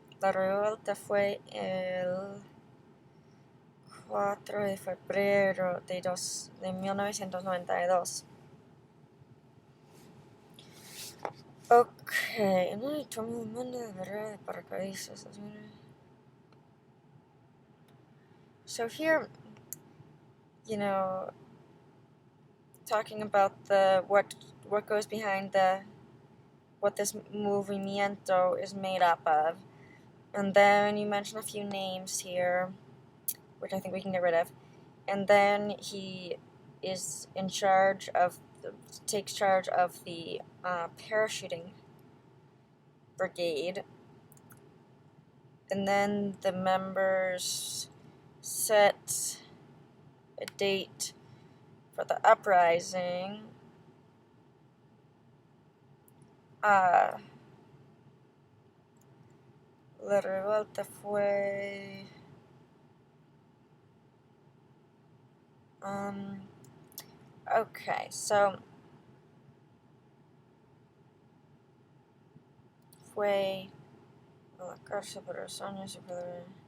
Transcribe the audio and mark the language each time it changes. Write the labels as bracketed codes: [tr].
[es] La revuelta fue el 4 de febrero de 1992. Ok, no tomó el mando de la brigada de paracaidistas. [en] So here, you know, talking about what goes behind what this movimiento is made up of, and then you mention a few names here, which I think we can get rid of, and then he is in charge of takes charge of the parachuting brigade, and then the members set a date for the uprising. [es] La revuelta fue okay, so fue a la cárcel por los años y